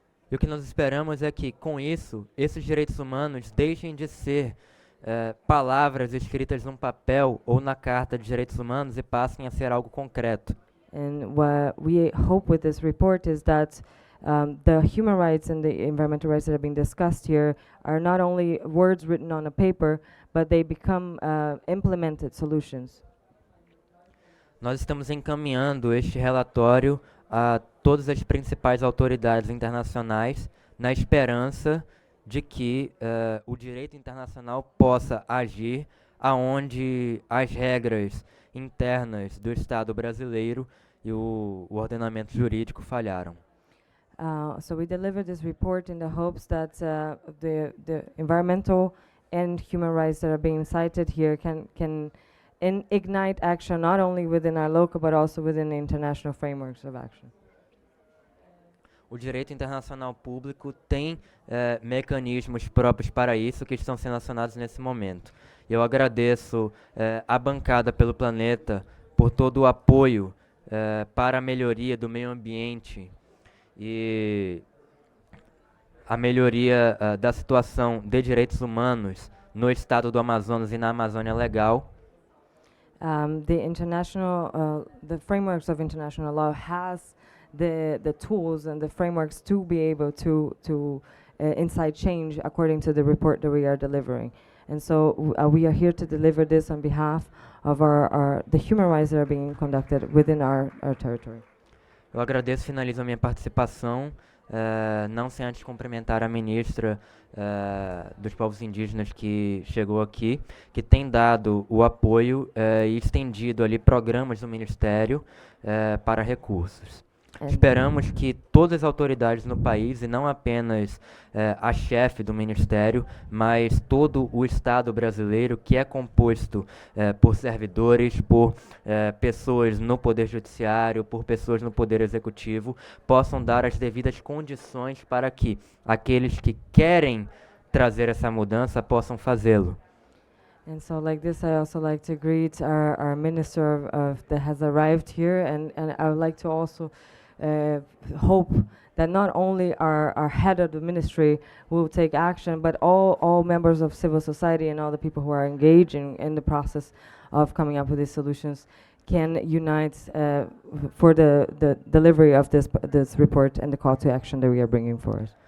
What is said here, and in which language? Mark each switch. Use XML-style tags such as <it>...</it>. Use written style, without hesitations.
<pt>E o que nós esperamos é que, com isso, esses direitos humanos deixem de ser palavras escritas num papel ou na Carta de Direitos Humanos e passem a ser algo concreto.</pt> <en>And what we hope with this report is that The human rights and the environmental rights that are being discussed here are not only words written on a paper, but they become implemented solutions.</en> <pt>Nós estamos encaminhando este relatório a todas as principais autoridades internacionais, na esperança de que o direito internacional possa agir aonde as regras internas do Estado brasileiro e o ordenamento jurídico falharam.</pt> <en>So we delivered this report in the hopes that the environmental and human rights that are being cited here can ignite action not only within our local but also within the international frameworks of action.</en> <pt>O direito internacional público tem mecanismos próprios para isso que estão sendo acionados nesse momento. Eu agradeço à bancada pelo planeta por todo o apoio para a melhoria do meio ambiente e a melhoria da situação de direitos humanos no estado do Amazonas e na Amazônia Legal.</pt> <en>The frameworks of international law has the tools and the frameworks to be able to incite change according to the report that we are delivering. And so we are here to deliver this on behalf of the human rights that are being conducted within our territory.</en> <pt>Eu agradeço e finalizo a minha participação, não sem antes cumprimentar a ministra dos povos indígenas que chegou aqui, que tem dado o apoio e estendido ali programas do Ministério para recursos. Esperamos que todas as autoridades no país, e não apenas a chefe do Ministério, mas todo o Estado brasileiro, que é composto por servidores, por pessoas no Poder Judiciário, por pessoas no Poder Executivo, possam dar as devidas condições para que aqueles que querem trazer essa mudança possam fazê-lo.</pt> <en>And so like this, I also like to greet our minister that has arrived here, and I would like to also hope that not only our head of the ministry will take action, but all members of civil society and all the people who are engaging in the process of coming up with these solutions can unite for the delivery of this report and the call to action that we are bringing forward.</en>